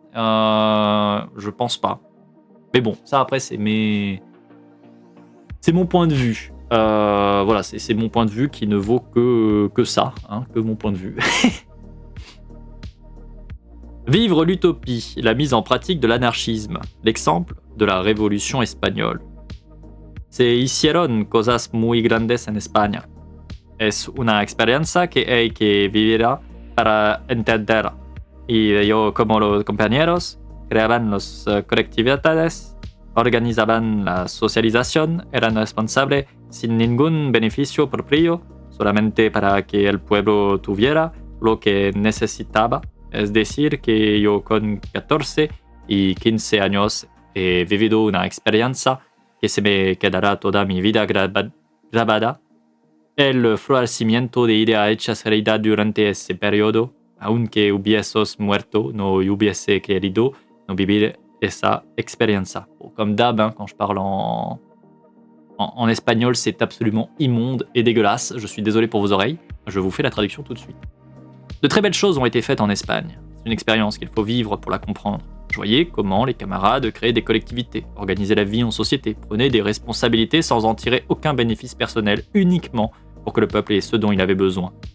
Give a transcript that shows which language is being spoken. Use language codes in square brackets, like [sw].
[fr] Je pense pas. Mais bon, ça après c'est mon point de vue. Voilà, c'est mon point de vue qui ne vaut que ça, que mon point de vue. Vivre l'utopie, la mise en pratique de l'anarchisme, l'exemple de la révolution espagnole. [es] Se hicieron cosas muy grandes en España. Es una experiencia que hay que vivir para entender. Y yo, como los compañeros, creaban las colectividades, organizaban la socialización, eran responsables sin ningún beneficio propio, solamente para que el pueblo tuviera lo que necesitaba. Es decir, que yo con 14 y 15 años he vivido una experiencia que se me quedará toda mi vida grabada. El florecimiento de ideas hechas realidad durante ese periodo, aunque hubieses muerto, no hubiese querido no vivir esa experiencia. [fr] Bon, comme d'hab, quand je parle en espagnol, c'est absolument immonde et dégueulasse. Je suis désolé pour vos oreilles. Je vous fais la traduction tout de suite. De très belles choses ont été faites en Espagne. C'est une expérience qu'il faut vivre pour la comprendre. Je voyais comment les camarades créaient des collectivités, organisaient la vie en société, prenaient des responsabilités sans en tirer aucun bénéfice personnel, uniquement pour que le peuple ait ce dont il avait besoin.